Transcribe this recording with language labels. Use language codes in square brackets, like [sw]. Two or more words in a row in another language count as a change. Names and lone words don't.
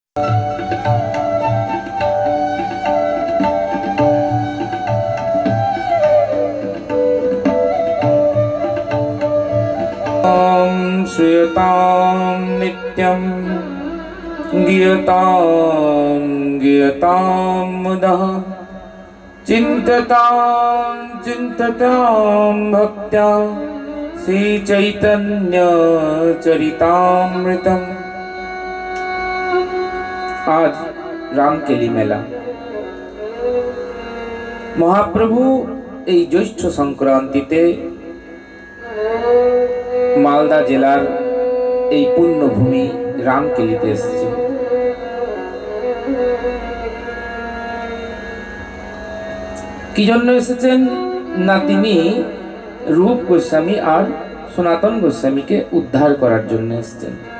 [sa] श्रूयतां नित्यं गीयतां गीयतां मुदा चिन्ततां चिन्ततां भक्त्या श्रीचैतन्य चरितामृतम्। [bn] আজ রামকেলি মেলা। महाप्रभु এই জ্যৈষ্ঠ সংক্রান্তিতে মালদা জেলার এই পুণ্যভূমি রামকেলিতে এসেছে। কি জন্য এসেছেন না, তিনি রূপ গোস্বামী আর সনাতন গোস্বামীকে উদ্ধার করার জন্য এসেছেন।